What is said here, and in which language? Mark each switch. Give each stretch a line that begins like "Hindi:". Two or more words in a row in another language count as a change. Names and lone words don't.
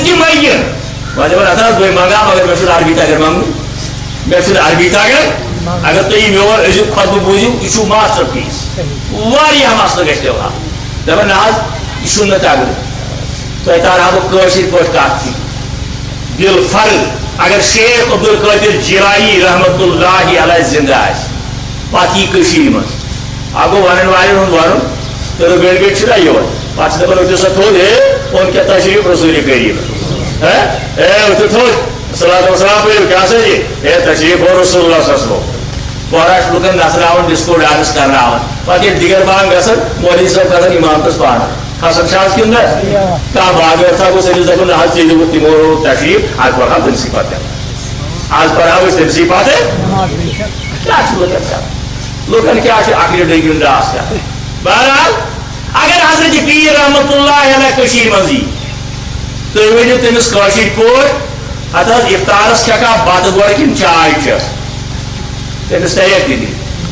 Kashmiri: تہِ مٔنگِن وۄنۍ دپان اتھ حظ بہٕ منگہٕ مگر مےٚ چھُنہٕ عربی تگان منگُن مےٚ چھُنہٕ عربی تگان اگر تُہۍ یہِ میون أزیُک خۄطبہٕ بوٗزِو یہِ چھُ
English: master piece
Kashmiri: واریاہ مسلہٕ گژھِ تیٚلہِ حل دپان نہ حظ یہِ چھُنہٕ مےٚ تگان تۄہہِ تارہا بہٕ کٲشِر پٲٹھۍ کتھ تہِ بالفرض اگر شیخ عبد القادر جیلانی
Arabic: رحمت اللہ علیہ
Kashmiri: زندہ آسہِ پتہٕ یی کٔشیٖرِ منٛز اکھ گوٚو ونن والٮ۪ن ہُنٛد ونُن تہٕ گٔڑۍ گٔڑۍ چھُنہ یِوان پتہٕ چھِ دپان ؤتھِو سا تھوٚد ہے اوٚن کیٛاہ تشریٖف رسوٗلِ کریٖم ہے ؤتھِو تھوٚد
Arabic: صلات وسلام
Kashmiri: پٔرِو کیٛاہ سا جی ہے تشریٖف او رسول اللہ
Arabic: صلی اللہ علیہ وسلم
Kashmiri: پورا چھُ لُکن نژناوان
English: disco dance
Kashmiri: کرناوان پتہٕ ییٚلہِ دِگر بانگ گژھان مولوی صٲب کھسان اِمامتس پانہٕ کھسان چھِ آز کِنہٕ نہ کانٛہہ باغٲرتھا گوٚژھ أمِس دپُن نہ حظ ژےٚ دِمُت تِمو روٚٹ تشریٖف آز پرہاو تٔمسٕے پتہٕ آز پرہاو أسۍ تٔمسٕے پتہٕ کیٛاہ چھُ لُکن کران لُکن کیٛاہ چھُ اکھ ڈٔگۍ ہُنٛد ڈاس کران بہرحال اگر حضرت پیٖر
Arabic: رحمتہ اللہ علیہ
Kashmiri: کٔشیٖرِ منٛز یی تُہۍ ؤنِو تٔمِس کٲشِر پٲٹھۍ اتھ حظ اِفطارس کھٮ۪کھا بتہٕ گۄڈٕ کِنہٕ چاے چٮ۪تھ تٔمِس تگیٛا تہِ دِنۍ